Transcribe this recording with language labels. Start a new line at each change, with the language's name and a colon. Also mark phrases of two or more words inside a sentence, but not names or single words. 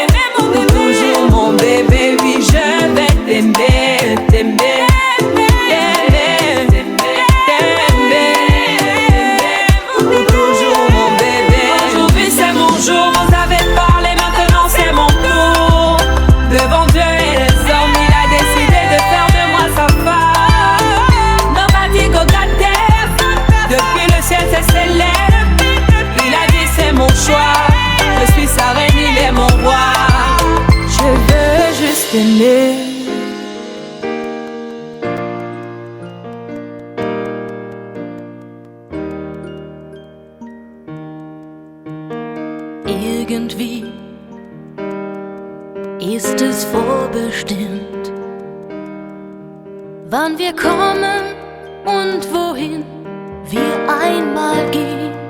French: T'es toujours mon bébé, oui je vais t'aimer, t'aimer, t'aimer, t'aimer. T'es toujours mon bébé. Aujourd'hui c'est mon jour, vous avez parlé, maintenant c'est mon tour. Devant Dieu et les hommes, il a décidé de faire de moi sa femme.
Nigerian Pidgin: Nobody go get there.
French: Depuis le ciel c'est scellé. Il a dit c'est mon choix. Je suis sa reine, il est mon roi. Je veux juste aimer.
German: Irgendwie ist es vorbestimmt, wann wir kommen und wohin wir einmal gehen.